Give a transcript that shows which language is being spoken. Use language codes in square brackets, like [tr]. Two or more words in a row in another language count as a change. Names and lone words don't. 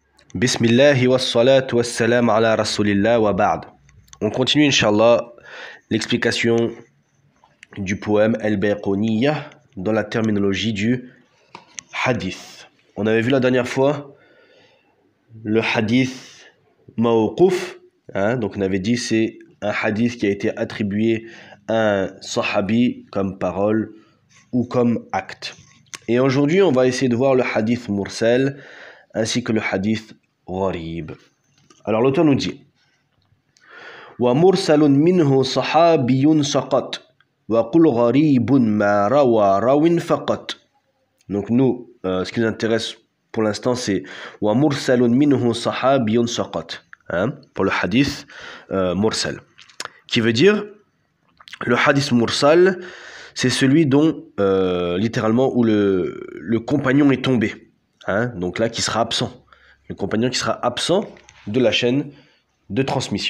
[ar] بسم الله والصلاة والسلام على رسول الله وبعد. [fr] On continue, Inch'Allah, l'explication du poème Al-Bayqouniyah dans la terminologie du hadith. On avait vu la dernière fois le [ar] حديث موقوف, [fr] donc on avait dit c'est un hadith qui a été attribué à un sahabi comme parole ou comme acte. Et aujourd'hui, on va essayer de voir le [ar] حديث مرسل [fr] ainsi que le [ar] حديث غريب. [fr] Alors l'auteur nous dit [ar] ومرسل منه صحابي سقط وقل غريب ما روى راو فقط. [fr] Donc nous, ce qui nous intéresse pour l'instant, c'est [ar] ومرسل منه صحابي سقط, [fr] pour le [ar] حديث مرسل, [fr] qui veut dire le [ar] حديث مرسل, [fr] c'est celui dont littéralement où le compagnon est tombé, donc là qui sera absent, le compagnon qui sera absent de la chaîne de transmission.